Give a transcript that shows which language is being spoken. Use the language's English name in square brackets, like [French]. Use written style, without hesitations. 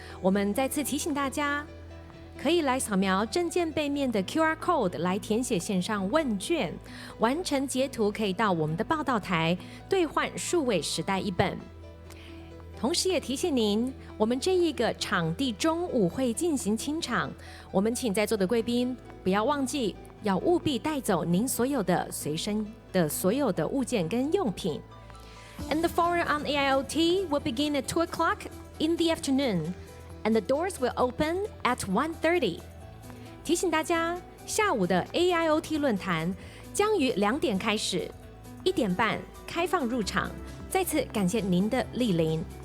[Chinese] 我们再次提醒大家，可以来扫描证件背面的 QR code 来填写线上问卷，完成截图可以到我们的报道台兑换数位时代一本。同时也提醒您，我们这一个场地中午会进行清场，我们请在座的贵宾不要忘记，要务必带走您所有的随身的所有的物件跟用品。 [English] And the forum on AIoT will begin at 2 o'clock in the afternoon, and the doors will open at 1:30. [Chinese] 提醒大家，下午的 AIoT 论坛将于2点开始，1点半开放入场。再次感谢您的莅临。